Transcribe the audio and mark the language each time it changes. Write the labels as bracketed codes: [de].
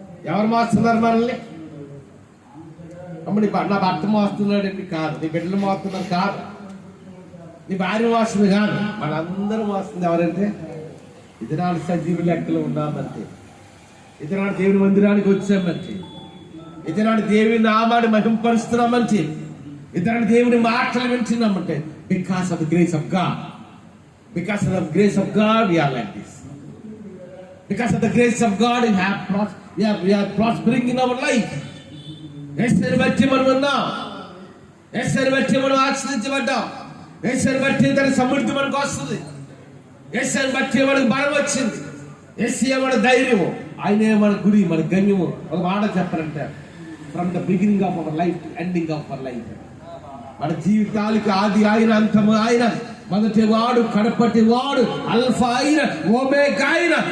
[te] ఎవరు మోస్తున్నారు మనల్ని? అమ్మ నా భర్త మోస్తున్నాడండి కాదు, నీ బిడ్డలు మోస్తున్నారు కాదు, నీ భార్య మోస్తుంది కాదు, మనందరూ మోస్తుంది ఎవరంటే ఇది నాడు సజీవ లెక్కలు ఉన్నామంటే, ఇది నాడు దేవుని మందిరానికి వచ్చామంటే, ఇది నాడు దేవుని నామాన్ని మహింపరుస్తున్నామంటే, ఇది నాడు దేవుని మాటలు వింటున్నామంటే [en] Because of the grace of God. Because of the grace of God, we are like this. Because of the grace of God, we are prospering in our life. [te] యేసుని బట్టి మనం ఉన్నాం, యేసుని బట్టి మనం ఆశ్రయించబడ్డాం, యేసుని బట్టి తన సమృద్ధి మనకు వస్తుంది, యేసుని బట్టి మనకు బలం వచ్చింది, యేసే మన ధైర్యము, ఆయనే మన గురి, మన గమ్యము. ఒక మాట చెప్పాలంటే [en] from the beginning of our life [te] to ending of our life, మన జీవితాలకి ఆది ఆయన, అంతము ఆయన, మొదటి వాడు, కడపటి వాడు, అల్ఫా అయిన, ఓమేగా అయిన.